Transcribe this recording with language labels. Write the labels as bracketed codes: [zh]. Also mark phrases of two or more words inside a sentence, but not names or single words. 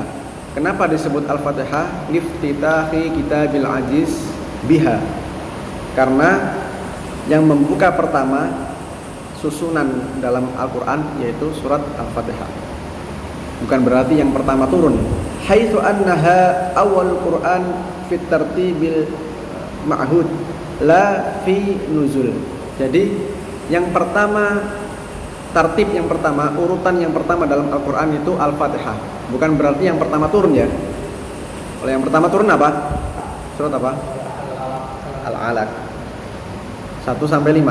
[id] Kenapa disebut Al-Fatihah? [ar] لافتتاح الكتاب العزيز بها. [id] Karena yang membuka pertama susunan dalam Al-Quran yaitu surat Al-Fatihah. Bukan berarti yang pertama turun. [ar] حيث أنها أول القرآن في الترتيب المعهود لا في النزول. [id] Jadi yang pertama, tartib yang pertama, urutan yang pertama dalam Al-Quran itu Al-Fatihah. Bukan berarti yang pertama turun ya. Kalau yang pertama turun apa? Surat apa? Al-Alaq 1 sampai 5.